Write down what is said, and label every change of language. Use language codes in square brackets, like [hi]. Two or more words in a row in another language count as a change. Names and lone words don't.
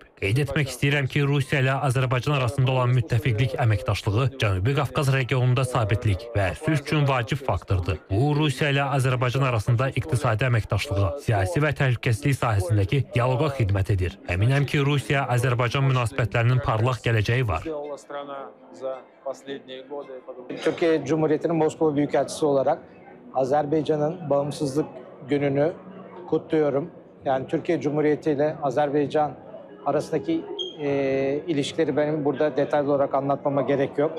[az] Qeyd etmək istəyirəm ki, Rusiya ilə Azərbaycan arasında olan müttəfiqlik əməkdaşlığı Cənubi Qafqaz regionunda sabitlik və sülh üçün vacib faktordur. Bu, Rusiya ilə Azərbaycan arasında iqtisadi əməkdaşlığa, siyasi və təhlükəsizlik sahəsindəki dialoqa xidmət edir. Əminəm ki, Rusiya-Azərbaycan münasibətlərinin parlaq gələcəyi var. [tr] Türkiye Cumhuriyeti'nin Moskova Büyükelçisi olarak Azerbaycan'ın bağımsızlık gününü kutluyorum. Yani Türkiye Cumhuriyeti ile Azerbaycan arasındaki ilişkileri benim burada detaylı olarak anlatmama gerek yok.